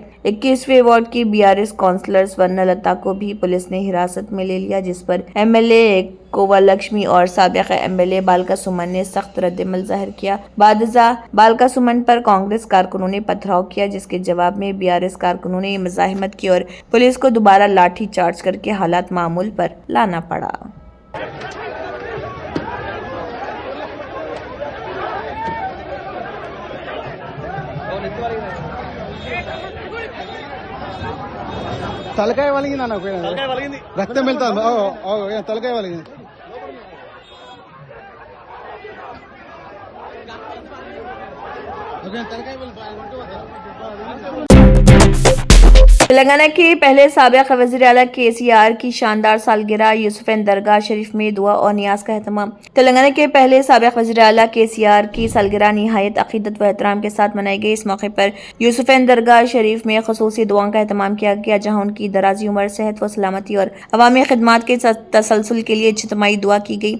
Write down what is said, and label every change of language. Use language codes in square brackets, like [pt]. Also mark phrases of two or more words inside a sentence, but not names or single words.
[ur] 21ویں وارڈ کی BRS کونسلر سورنا لتا کو بھی پولیس نے حراست میں لے لیا، جس پر MLA کووا لکشمی اور سابق MLA بالکا سمن نے سخت رد عمل ظاہر کیا۔ بعد ازاں بالکا سمن پر کانگریس کارکنوں نے پتھراؤ کیا، جس کے جواب میں BRS کارکنوں نے مزاحمت کی اور پولیس کو دوبارہ لاٹھی چارج کر کے حالات معمول پر لانا پڑا۔ [te] తలకాయ వలిగింది అన్న రక్తం వెళ్తాను తలకాయ వలిగింది తలకాయ [ur] تلنگانہ کے پہلے سابق وزیر اعلیٰ KCR کی شاندار سالگرہ یوسفین درگاہ شریف میں دعا اور نیاز کا اہتمام۔ تلنگانہ کے پہلے سابق وزیر اعلیٰ KCR کی سالگرہ نہایت عقیدت و احترام کے ساتھ منائی گئی۔ اس موقع پر یوسفین درگاہ شریف میں خصوصی دعاؤں کا اہتمام کیا گیا، جہاں ان کی درازی عمر، صحت و سلامتی اور عوامی خدمات کے تسلسل کے لیے اجتماعی دعا کی گئی۔